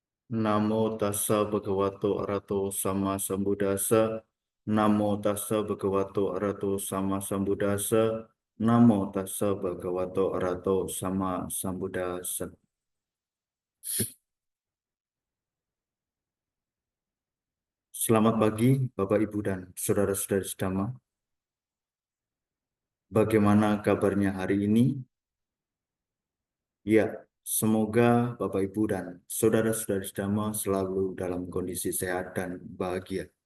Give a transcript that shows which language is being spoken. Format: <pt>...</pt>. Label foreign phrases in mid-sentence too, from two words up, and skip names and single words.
<pi>Namo tassa bhagavato arahato sama sambuddhassa. Namo tassa bhagavato arahato sama sambuddhassa. Namo tassa bhagavato arahato sama sambuddhassa.</pi> <id>Selamat pagi, Bapak, Ibu, dan saudara-saudari sedama. Bagaimana kabarnya hari ini? Ya, semoga Bapak, Ibu, dan saudara-saudari sedama selalu dalam kondisi sehat dan bahagia.</id>